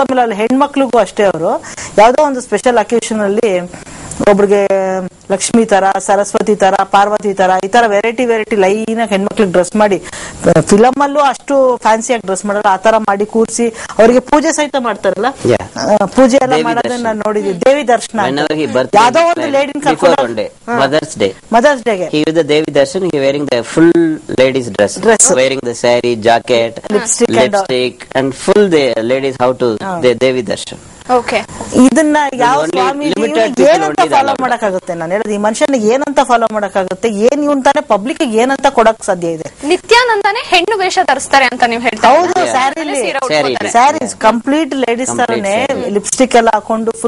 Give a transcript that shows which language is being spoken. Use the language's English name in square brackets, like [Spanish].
[Kannada] ಆಮೇಲೆ ಅಲ್ಲಿ ಹೆಣ್ಮಕ್ಳಿಗೂ ಅಷ್ಟೇ, ಅವರು ಯಾವ್ದೋ ಒಂದು ಸ್ಪೆಷಲ್ ಅಕೇಶನ್ ಅಲ್ಲಿ ಒಬ್ರಿಗೆ ಲಕ್ಷ್ಮಿ ತರ, ಸರಸ್ವತಿ ತರ, ಪಾರ್ವತಿ ತರ, ಈ ತರ ವೆರೈಟಿ ಲೈನ್ ಆಗಿ ಹೆಣ್ಮಕ್ಳಿಗೆ ಡ್ರೆಸ್ ಮಾಡಿ, ಫಿಲಮ್ ಅಲ್ಲೂ ಅಷ್ಟು ಫ್ಯಾನ್ಸಿಯಾಗಿ ಡ್ರೆಸ್ ಮಾಡಲ್ಲ, ಆ ತರ ಮಾಡಿ ಕೂರಿಸಿ ಅವರಿಗೆ ಪೂಜೆ ಸಹಿತ ಮಾಡ್ತಾರಲ್ಲ. ಪೂಜೆ ಎಲ್ಲ ಮಾಡೋದನ್ನ ನಾನು ನೋಡಿದ್ವಿ. ದೇವಿ ದರ್ಶನ ಯಾವ್ದೋ ಒಂದು ಲೇಡಿನ ಕರ್ಕೊಂಡು ಮದರ್ಸ್ ಡೇಗೆ [English] Devi darshan wearing the full ladies dress, wearing the saree, jacket, lipstick and full the ladies how to Devi darshan. [Kannada] ಇದನ್ನ ಯಾವ ಸ್ವಾಮೀಜಿ ಏನಂತ ಫಾಲೋ ಮಾಡಕ್ಕಾಗುತ್ತೆ? ನಾನು ಹೇಳೋದು, ಈ ಮನುಷ್ಯನಿಗೆ ಏನಂತ ಫಾಲೋ ಮಾಡಕ್ಕಾಗುತ್ತೆ? ಏನ್ ಇವನ್ ತಾನೆ ಪಬ್ಲಿಕ್ ಏನಂತ ಕೊಡಕ್ ಸಾಧ್ಯ ಇದೆ? ನಿತ್ಯಾನಂದನೇ ಹೆಣ್ಣು ವೇಷ ಧರಿಸ್ತಾರೆ ಅಂತ ನೀವು ಹೇಳ್ತಾರೆ. ಹೌದು, ಸ್ಯಾರೀಸ್ ಕಂಪ್ಲೀಟ್ ಲೇಡೀಸ್ ತರನೇ ಲಿಪ್ಸ್ಟಿಕ್ ಎಲ್ಲ ಹಾಕೊಂಡು ಫುಲ್